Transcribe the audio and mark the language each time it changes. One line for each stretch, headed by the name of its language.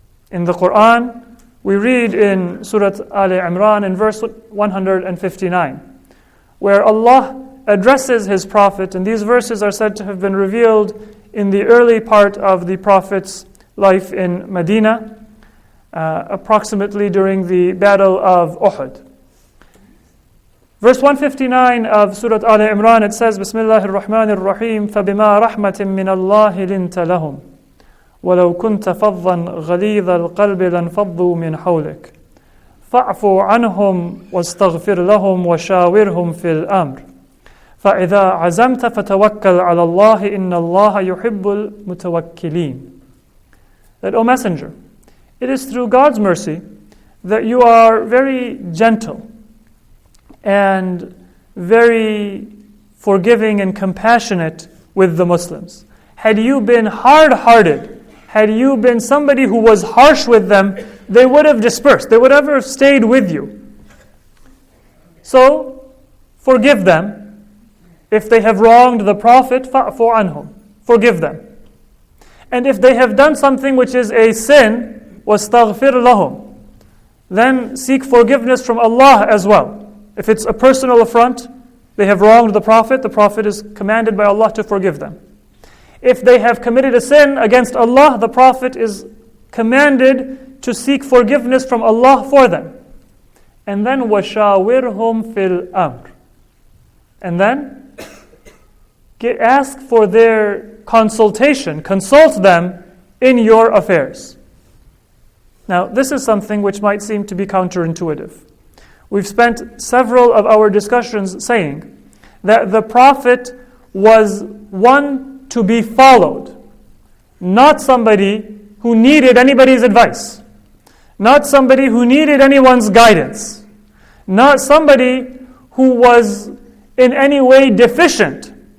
English: In the Quran, we read in Surah Al-Imran in verse 159, where Allah addresses His Prophet, and these verses are said to have been revealed in the early part of the Prophet's life in Medina, approximately during the Battle of Uhud. Verse 159 of Surah Al-Imran, it says,
Arabic: Bismillahir Rahmanir Rahim, فَبِمَا رَحْمَةٍ مِّنَ اللَّهِ لِنْتَ لَهُمْ وَلَوْ كُنْتَ فَظًّا غَلِيظَ الْقَلْبِ لَانْفَضُّوا مِنْ حَوْلِكَ فَاعْفُ عَنْهُمْ وَاسْتَغْفِرْ لَهُمْ وَشَاوِرْهُمْ فِي الْأَمْرِ فَإِذَا عَزَمْتَ فَتَوَكَّلْ عَلَى اللَّهِ إِنَّ اللَّهَ يُحِبُّ الْمُتَوَكِّلِينَ.
English: That, O Messenger, it is through God's mercy that you are very gentle and very forgiving and compassionate with the Muslims. Had you been hard-hearted, had you been somebody who was harsh with them, they would have dispersed. They would have stayed with you. So, forgive them. If they have wronged the Prophet,
Arabic: فَاعْفُ عَنْهُمْ.
English: Forgive them. And if they have done something which is a sin,
Arabic: وَاسْتَغْفِرْ لَهُمْ,
English: then seek forgiveness from Allah as well. If it's a personal affront, they have wronged the Prophet is commanded by Allah to forgive them. If they have committed a sin against Allah, the Prophet is commanded to seek forgiveness from Allah for them. And then
Arabic: وَشَاوِرْهُمْ فِي الْأَمْرِ.
English: And then ask for their consultation, consult them in your affairs. Now, this is something which might seem to be counterintuitive. We've spent several of our discussions saying that the Prophet was one to be followed, not somebody who needed anybody's advice, not somebody who needed anyone's guidance, not somebody who was in any way deficient,